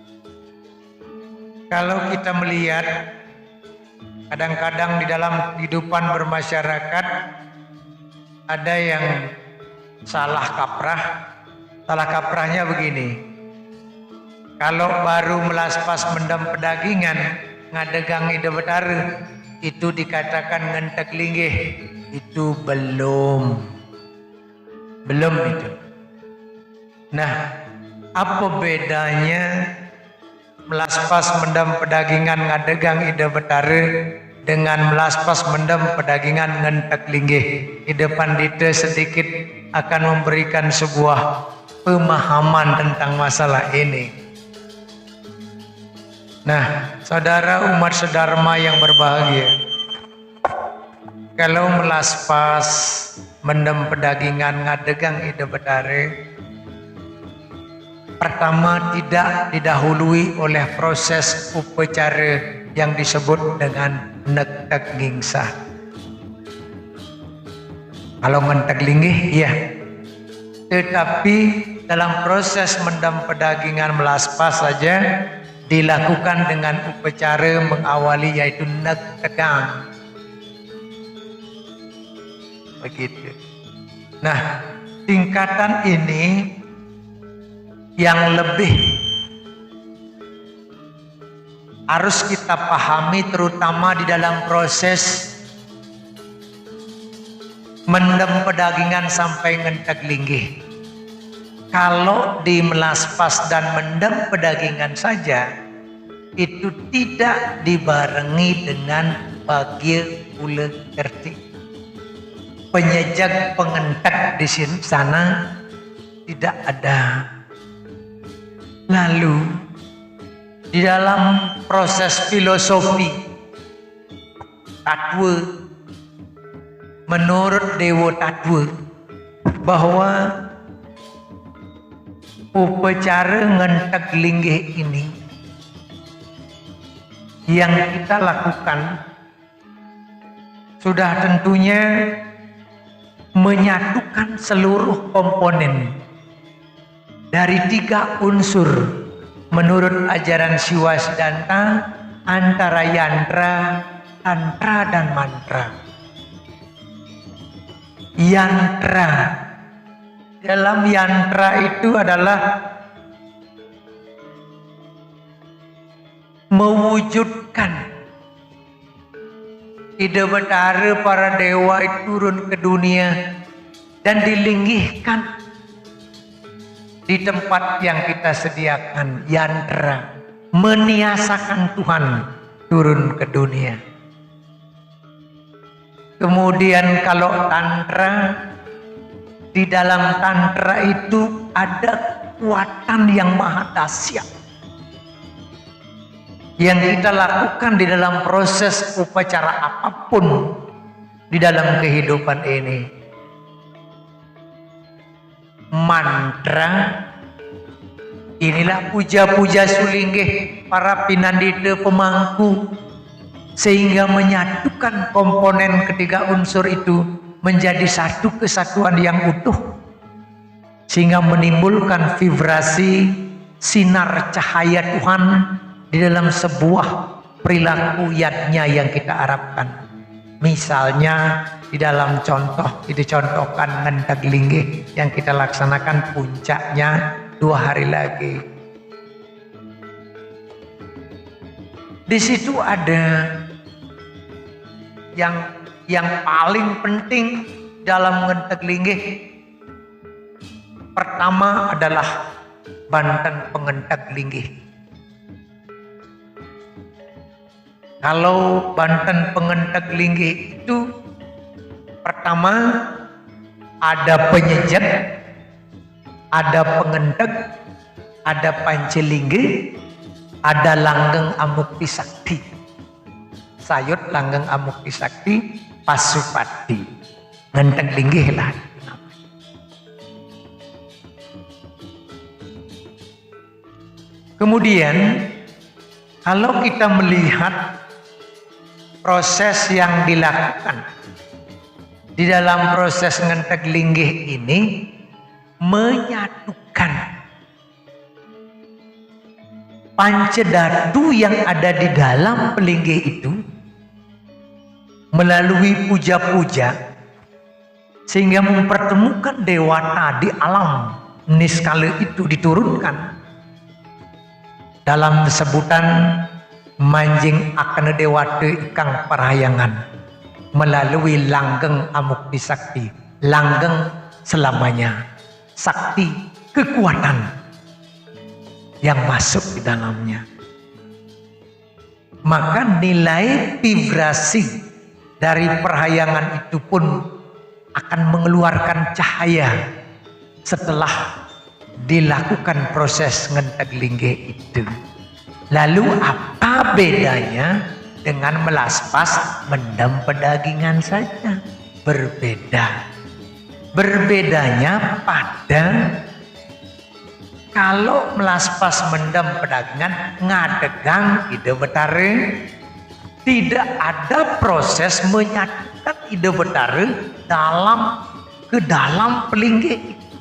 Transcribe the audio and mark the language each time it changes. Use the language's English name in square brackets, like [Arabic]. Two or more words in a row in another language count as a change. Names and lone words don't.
[Indonesian] Kalau kita melihat kadang-kadang di dalam kehidupan bermasyarakat ada yang salah kaprah. Salah kaprahnya begini. [Balinese] Kalau baru melaspas mendam pedagingan ngadegang ide betara, [Indonesian] itu dikatakan [Balinese] ngentek linggih. [Indonesian] Itu belum itu. Nah, apa bedanya [Balinese] melaspas mendam pedagingan ngadegang ide betara [Indonesian] dengan [Balinese] melaspas mendam pedagingan ngentek linggih? Ide pandita [Indonesian] sedikit akan memberikan sebuah pemahaman tentang masalah ini. Nah, saudara umat sedharma yang berbahagia, kalau [Balinese] melaspas mendem pedagingan ngadegang ide betara, [Indonesian] pertama tidak didahului oleh proses upacara yang disebut dengan [Balinese] nektek gingsah. Kalau ngentek linggih, [Indonesian] iya. Tetapi dalam proses [Balinese] mendam pedagingan melaspas [Indonesian] saja dilakukan dengan upacara mengawali yaitu nektegang. Begitu. Nah, tingkatan ini yang lebih harus kita pahami terutama di dalam proses [Balinese] mendem pedagingan [Indonesian] sampai [Balinese] ngentek linggih. [Indonesian] Kalau di melaspas dan [Balinese] mendem pedagingan [Indonesian] saja itu tidak dibarengi dengan [Balinese] bagir ule kerti. Penyejak pengentek [Indonesian] di sana tidak ada. Lalu di dalam proses filosofi tatwa, menurut Dewa Tatwa, bahwa upacara ngentek linggih ini yang kita lakukan sudah tentunya menyatukan seluruh komponen dari 3 unsur menurut ajaran Siwa Siddhanta antara yantra, tantra, dan mantra. Yantra, dalam yantra itu adalah mewujudkan [Balinese] ide betara [Indonesian] para dewa itu turun ke dunia dan dilinggihkan di tempat yang kita sediakan. Yantra, meniasakan Tuhan turun ke dunia. Kemudian kalau tantra, di dalam tantra itu ada kekuatan yang maha dahsyat yang kita lakukan di dalam proses upacara apapun di dalam kehidupan ini. Mantra, inilah puja-puja sulinggih para [Balinese] pinandita pemangku, [Indonesian] sehingga menyatukan komponen ketiga unsur itu menjadi satu kesatuan yang utuh, sehingga menimbulkan vibrasi sinar cahaya Tuhan di dalam sebuah perilaku yatnya yang kita harapkan. Misalnya di dalam contoh, dicontohkan [Balinese] ngentek linggih [Indonesian] yang kita laksanakan puncaknya 2 hari lagi. Di situ ada yang paling penting dalam [Balinese] ngentek linggih. [Indonesian] Pertama adalah [Balinese] Banten Pengenteg Linggih. [Indonesian] Kalau [Balinese] Banten Pengenteg Linggih [Indonesian] itu pertama ada penyejek, ada pengenteg, ada pancelingge, ada [Balinese] langgeng amukti sakti. Sayut langgeng amukti sakti Pasupati. Ngenteg linggih [Indonesian] lah. Kemudian kalau kita melihat proses yang dilakukan di dalam proses [Balinese] ngenteg linggih [Indonesian] ini menyatukan pancedatu yang ada di dalam pelinggih itu melalui puja-puja sehingga mempertemukan dewata di alam niskala itu diturunkan dalam sebutan [Kawi] manjing akana dewata ikang parahyangan [Indonesian] melalui [Balinese] langgeng amukti sakti, [Indonesian] langgeng selamanya, sakti kekuatan yang masuk di dalamnya. Maka nilai vibrasi dari perhayangan itu pun akan mengeluarkan cahaya setelah dilakukan proses [Balinese] ngenteg linggih [Indonesian] itu. Lalu apa bedanya dengan [Balinese] melaspas mendem pedagingan [Indonesian] saja? Berbeda. Berbedanya pada kalau [Balinese] melaspas mendem pedagingan ngadegang ide betare, [Indonesian] tidak ada proses menyatukan [Balinese] ide betare [Indonesian] ke dalam pelinggih.